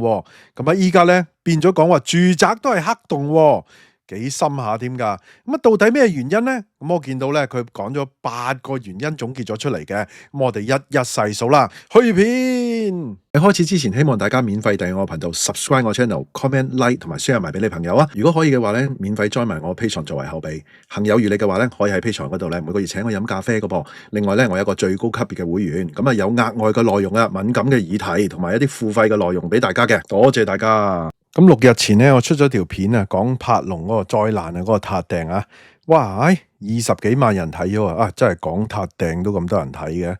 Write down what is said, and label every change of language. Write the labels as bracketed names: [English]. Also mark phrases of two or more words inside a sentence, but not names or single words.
[Cantonese] 咁啊依家咧變咗講話住宅都係黑洞。幾深下添㗎？咁啊，到底咩原因呢？咁我見到咧，佢講咗8個原因總結咗出嚟嘅。咁我哋一一細數啦。去片喺開始之前，希望大家免費訂閱我頻道 ，subscribe 我 channel， [English] comment like [Cantonese] 同埋 share 埋俾你朋友啊。如果可以嘅話咧，免費 join 埋我 Patreon 作為後備。行有餘力嘅話咧，可以喺 Patreon 嗰度咧每個月請我飲咖啡嘅噃。另外咧，我有一個最高級別嘅會員，咁啊有額外嘅內容啊，敏感嘅議題同埋一啲付費嘅內容俾大家嘅。多謝大家。咁6日前咧，我出咗條片啊，講柏龍嗰個災難啊，嗰個撻訂啊，哇，20幾萬人睇咗啊，真係講撻訂都咁多人睇嘅。